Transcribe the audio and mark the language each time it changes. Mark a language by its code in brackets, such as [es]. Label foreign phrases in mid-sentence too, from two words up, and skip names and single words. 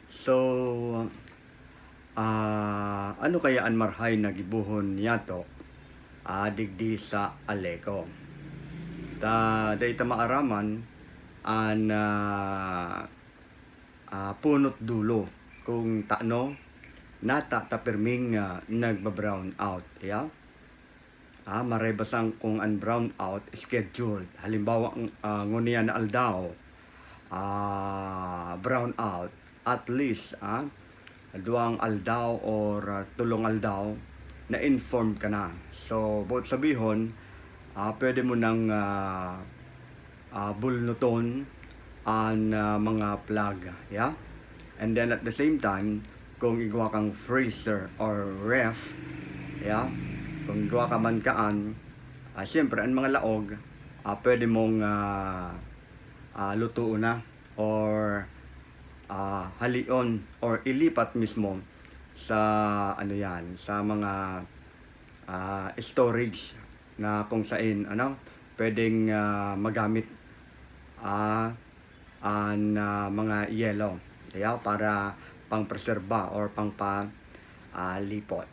[bik] So, ano kaya ang marhay na gibuhon niyato digdi sa Aleko. Dayta maaraman an punot dulo kung taano nata ta perming nagba-brown out. Yeah? Maray basang kung ang brown out scheduled. Halimbawa, ngunyan na aldaw, brown out [en] at least [bik] duang aldaw or tulong aldaw na inform ka na. So, both sabihon, pwede mo nang bulnuton ang mga plug. [en] Yeah? And then at the same time, [bik] kung igawa kang freezer or ref, yeah? Kung igawa ka man kaan, siyempre ang mga laog, pwede mong lutuon na or halion or ilipat mismo sa sa mga storage na kung saan pwedeng magamit ang mga yelo, yeah, para pang-preserba or lipot.